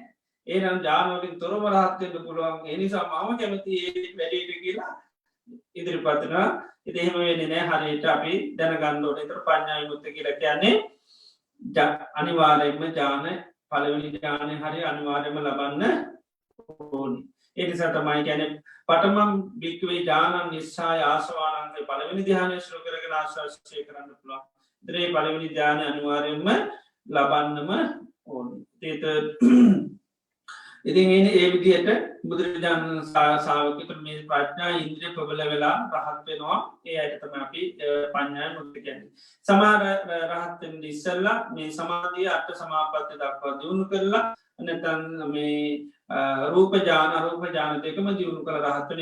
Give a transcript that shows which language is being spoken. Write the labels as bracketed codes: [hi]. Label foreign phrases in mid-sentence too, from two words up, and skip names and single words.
[si] එහෙනම් ඥාන වලින් තොරව රහත් වෙන්න පුළුවන්. ඒ නිසා මම කැමති මේ වැඩේට කියලා ඉදිරිපත් වෙනවා. ඉතින් එහෙම වෙන්නේ නෑ. හරියට අපි දැනගන්න ඕනේ. ඒතර [pi] පඤ්ඤා විමුක්ත [si] කියලා කියන්නේ අනිවාර්යයෙන්ම ඥාන පළවෙනි ඥානෙ හරිය අනිවාර්යයෙන්ම ලබන්න ඕනේ. ඒ නිසා තමයි කියන්නේ [pi] පඨමම් භික්ඛවේ ඥානං නිස්සාය ආසවානං [si] පළවෙනි ධ්‍යානය ශ්‍රෝ කරගෙන ආශ්‍රය කරන්න පුළුවන්. ඉතින් පළවෙනි ධ්‍යානය අනිවාර්යයෙන්ම ලබන්නම ඕනේ. ඉතින් ඒ විදිහට බුදුරජාණන් ශාවකයන්ට මේ ප්‍රඥා ඉන්ද්‍රිය ප්‍රබල වෙලා රහත් වෙනවා. ඒ අයට තමයි අපි [pi] පඤ්ඤා විමුක්ති [si] කියන්නේ. සමහර රහත් වෙන්න ඉස්සෙල්ලා මේ සමාධිය අට සමාපatti දක්වා දියුණු කරලා නැත්නම් මේ රූප ඥාන අරූප ඥාන දෙකම දියුණු කරලා රහත් වෙන.